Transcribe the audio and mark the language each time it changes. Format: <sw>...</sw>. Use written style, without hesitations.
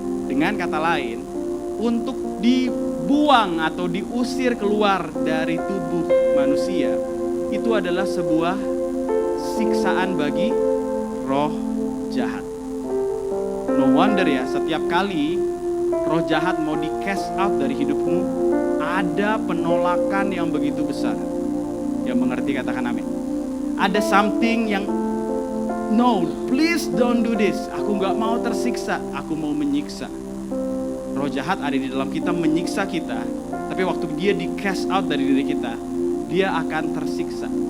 <id>Dengan kata lain, untuk dibuang atau diusir keluar dari tubuh manusia, itu adalah sebuah siksaan bagi roh jahat.</id> <en>No wonder</en> <id>ya, setiap kali roh jahat mau di</id> <en>cast out</en> <id>dari hidupmu, ada penolakan yang begitu besar. Yang mengerti katakan amin.</id> <en>Ada something yang, no, please don't do this.</en> <id>Aku gak mau tersiksa, aku mau menyiksa. Roh jahat ada di dalam kita, menyiksa kita. Tapi waktu dia di</id> <en>cast out</en> <id>dari diri kita, dia akan tersiksa.</id>